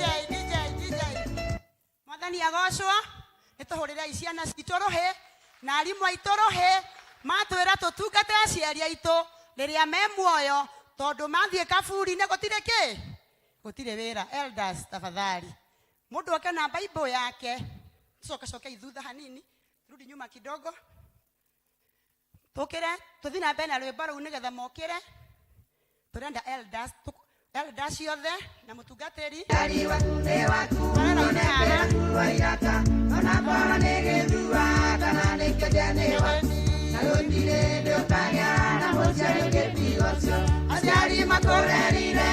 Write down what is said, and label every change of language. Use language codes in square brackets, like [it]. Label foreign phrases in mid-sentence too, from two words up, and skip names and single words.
[ki] Mwathani agocwo nĩtũhũrĩre ciana citũ rũhĩ na arimũ aitũ rũhĩ matwĩra tũtungate aciari aitũ rĩrĩa me muoyo tondũ mathiĩ kaburi-inĩ gũtirĩ kĩ, gũtirĩ wĩra. Elders tafadhali, mũndũ oke na Bible yake. Coke ithutha hanini, [sw] rudi nyuma kidogo, [ki] tũkĩre tũthiĩ na mbere na rwĩmbo rũu nĩgetha mokĩre. Tũrenda elders ciothe na mũtungatĩri aciari makũrerire